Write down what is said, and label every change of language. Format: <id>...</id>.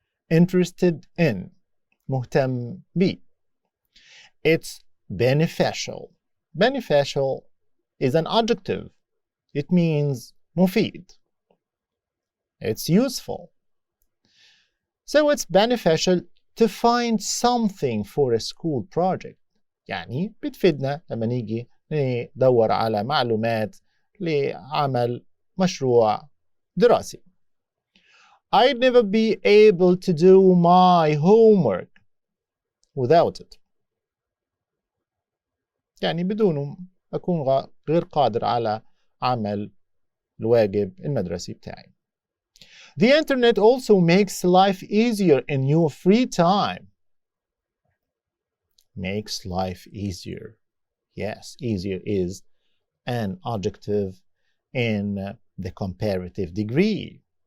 <en>Interested in.</en> <ar>مهتم بي.</ar> <en>It's beneficial. Beneficial is an adjective. It means مفيد. It's useful. So it's beneficial to find something for a school project.</en> <ar>يعني بتفيدنا لما نيجي ندور على معلومات لعمل مشروع دراسي.</ar> <en>I'd never be able to do my homework without it.</en> <ar>يعني بدونه أكون غير قادر على عمل الواجب المدرسي بتاعي.</ar> <en>The internet also makes life easier in your free time. Makes life easier. Yes, easier is an adjective in the comparative degree.</en>